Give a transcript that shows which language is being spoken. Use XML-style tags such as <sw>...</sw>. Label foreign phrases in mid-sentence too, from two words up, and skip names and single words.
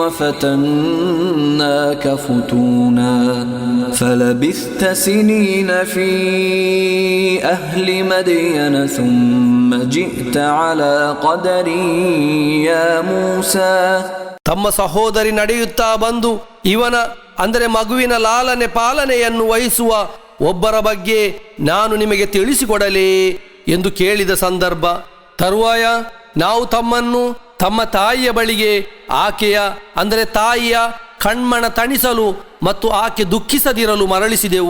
<ar>وفتناك فتونا فلبثت سنين في أهل مدين ثم جئت على قدر يا موسى.</ar> <kn>ತಮ್ಮ ಸಹೋದರಿ ನಡೆಯುತ್ತಾ ಬಂದು ಇವನ ಅಂದರೆ ಮಗುವಿನ ಲಾಲನೆ ಪಾಲನೆಯನ್ನು ವಹಿಸುವ ಒಬ್ಬರ ಬಗ್ಗೆ ನಾನು ನಿಮಗೆ ತಿಳಿಸಿಕೊಡಲೇ ಎಂದು ಕೇಳಿದ ಸಂದರ್ಭ. ತರುವಾಯ ನಾವು ತಮ್ಮನ್ನು ತಮ್ಮ ತಾಯಿಯ ಬಳಿಗೆ ಆಕೆಯ ಅಂದರೆ ತಾಯಿಯ ಕಣ್ಮಣ ತಣಿಸಲು ಮತ್ತು ಆಕೆ ದುಃಖಿಸದಿರಲು ಮರಳಿಸಿದೆವು.</kn>